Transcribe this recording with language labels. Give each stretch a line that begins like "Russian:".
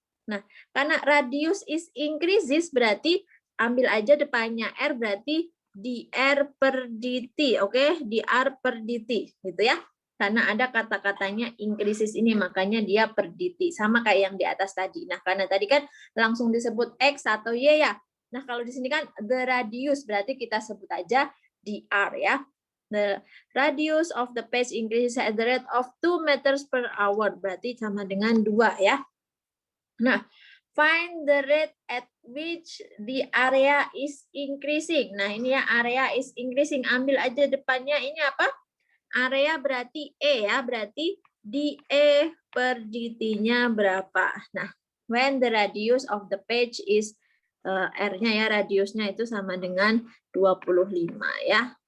Indonesian: Nah, karena
English: radius is increases
Indonesian: berarti ambil aja depannya R, berarti dr per dt, oke? Dr per dt, gitu ya. Karena ada kata-katanya increases ini, makanya dia per dt. Sama kayak yang di atas tadi. Nah, karena tadi kan langsung disebut X atau Y ya. Nah, kalau di sini kan the radius, berarti kita sebut aja dr ya.
English: The radius of the patch increases at the rate of 2 meters per hour.
Indonesian: Berarti sama dengan 2 ya.
English: Nah, find the rate at which the area is increasing.
Indonesian: Nah, ini ya,
English: area is increasing.
Indonesian: Ambil aja depannya ini apa? Area berarti E ya, berarti dE per dt-nya berapa. Nah,
English: when the radius of the patch is
Indonesian: R-nya ya, radiusnya itu sama dengan 25 ya.